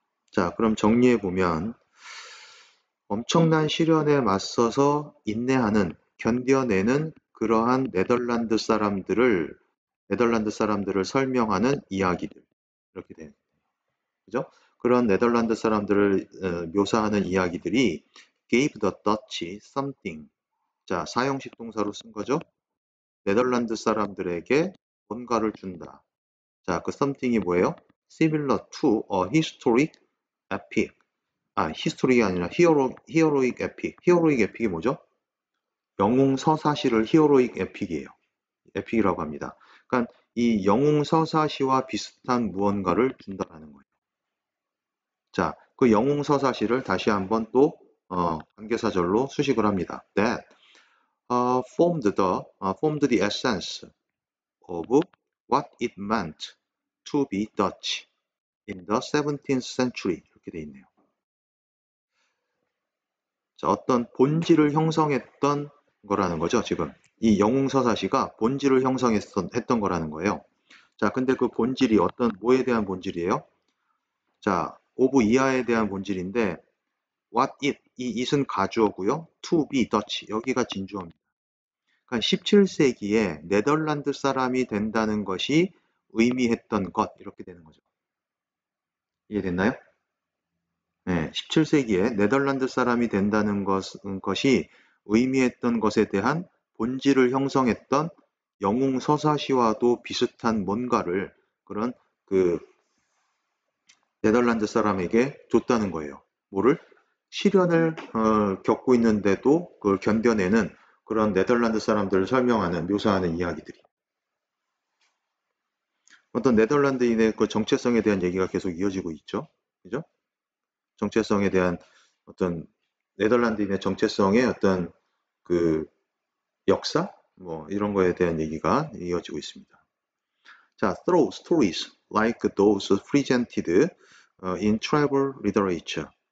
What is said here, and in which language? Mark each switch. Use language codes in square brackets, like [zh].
[ko] 자, 그럼 정리해 보면 엄청난 시련에 맞서서 인내하는, 견뎌내는 그러한 네덜란드 사람들을 설명하는 이야기들 이렇게 돼요. 그죠? 그런 네덜란드 사람들을 묘사하는 이야기들이 [en] gave the Dutch something. [ko] 자, 사형식 동사로 쓴 거죠. 네덜란드 사람들에게 뭔가를 준다. 자, 그 something이 뭐예요? [en] Similar to a historic epic. [ko] 히스토릭이 아니라 히어로익 에픽. 히어로익 에픽이 뭐죠? 영웅 서사시를 히어로익 에픽이에요. 에픽이라고 합니다. 그러니까 이 영웅 서사시와 비슷한 무언가를 준다라는 거예요. 자, 그 영웅 서사시를 다시 한번 또 관계사절로 수식을 합니다. [en] That formed the essence of what it meant to be Dutch in the 17th century [ko] 이렇게 돼 있네요. 자, 어떤 본질을 형성했던 거라는 거죠, 지금. 이 영웅서사시가 본질을 형성했던 거라는 거예요. 자, 근데 그 본질이 뭐에 대한 본질이에요? 자, 오브 이하에 대한 본질인데, what it, 이 it은 가주어고요. to be Dutch, 여기가 진주어입니다. 그러니까 17세기에 네덜란드 사람이 된다는 것이 의미했던 것, 이렇게 되는 거죠. 이해됐나요? 네, 17세기에 네덜란드 사람이 된다는 것이 의미했던 것에 대한 본질을 형성했던 영웅 서사시와도 비슷한 뭔가를 그런 그 네덜란드 사람에게 줬다는 거예요. 뭐를? 시련을 겪고 있는데도 그걸 견뎌내는 그런 네덜란드 사람들을 설명하는, 묘사하는 이야기들이. 어떤 네덜란드인의 그 정체성에 대한 얘기가 계속 이어지고 있죠. 그죠? 정체성에 대한 어떤 네덜란드인의 정체성의 어떤 그 역사 뭐 이런 거에 대한 얘기가 이어지고 있습니다. [en] 자, through stories like those presented in travel literature.